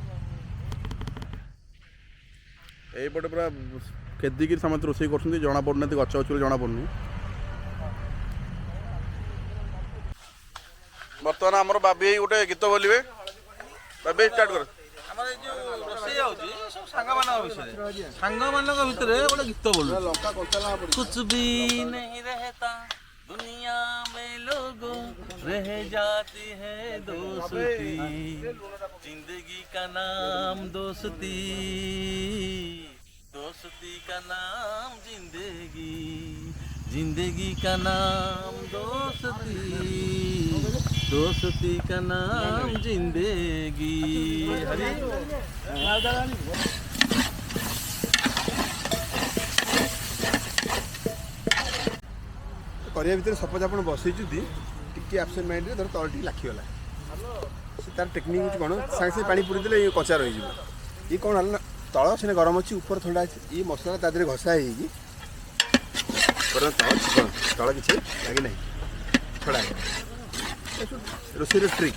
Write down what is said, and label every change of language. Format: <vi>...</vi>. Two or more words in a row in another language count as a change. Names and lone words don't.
<or>এইপଟେ ପୁରା ଖେଦିକିରି ସମସ୍ତେ ରୋଷେଇ କରୁଛନ୍ତି ଜଣାପଡ଼ୁନାହାନ୍ତି ଗଛ ଅଛି ବୋଲି ଜଣାପଡ଼ୁନି ବର୍ତ୍ତମାନ ଆମର ବାବି ଭାଇ ଗୋଟେ ଗୀତ ବୋଲିବେ ବାବି ଭାଇ ଷ୍ଟାର୍ଟ କର ଆମର ଏଇ ଯୋଉ ରୋଷେଇ ହଉଛି ସବୁ ସାଙ୍ଗମାନଙ୍କ ବିଷୟରେ ସାଙ୍ଗମାନଙ୍କ ଭିତରେ ଗୋଟେ ଗୀତ ବୋଲୁ ଲଙ୍କା କଞ୍ଚା</or> <hi>कुछ भी नहीं रहता दुनिया में लोगों रह जाती है दोस्ती जिंदगी का नाम दोस्ती दोस्ती का नाम जिंदगी जिंदगी का नाम दोस्ती दोस्ती का नाम जिंदगी हरी</hi> <or>କରିବା ଭିତରେ ସପୋଜ ଆପଣ ବସେଇଛନ୍ତି ଟିକେ</or> <en>absent mindରେ</en> <or>ଧର ତଳ ଟିକେ ଲାଖିଗଲା ସେ ତାର ଟେକ୍ନିକ୍ ହେଉଛି କ'ଣ ସାଙ୍ଗେ ସାଙ୍ଗେ ପାଣି ପୁରେଇ ଦେଲେ ଇଏ କଞ୍ଚା ରହିଯିବ ଇଏ କ'ଣ ହେଲା ନା ତଳ ସେନେ ଗରମ ଅଛି ଉପରେ ଥଣ୍ଡା ଅଛି ଇଏ ମସଲା ତା ଦେହରେ ଘଷା ହେଇକି ତଳ ଚିକଣ ତଳ କିଛି ଲାଗି ନାହିଁ ଛଡ଼ା ରୋଷେଇର ଟ୍ରିକ୍</or>